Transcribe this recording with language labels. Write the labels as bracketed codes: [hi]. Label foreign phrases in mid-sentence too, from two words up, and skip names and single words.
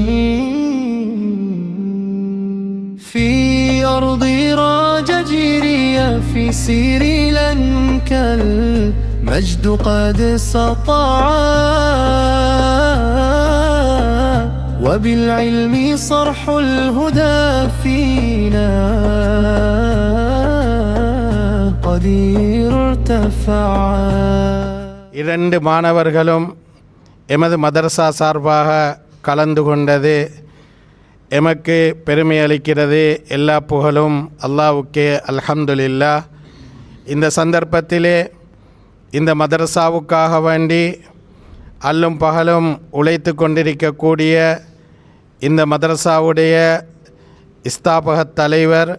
[ar] في أرض راججيريا في سريلانكا المجد قد سطع، وبالعلم صرح الهدى فينا قدير ارتفع. [ta] இரண்டு மாணவர்களும் எமது மதரசா சார்பாக கலந்து கொண்டது எமக்கு பெருமை அளிக்கிறது. எல்லா புகழும் அல்லாஹ்வுக்கே, அல்ஹம்துலில்லாஹ். இந்த சந்தர்ப்பத்திலே இந்த மதரசாவுக்காக வேண்டி அல்லும் பகலும் உழைத்து கொண்டிருக்கக்கூடிய இந்த மதரசாவுடைய ஸ்தாபகத் தலைவர்,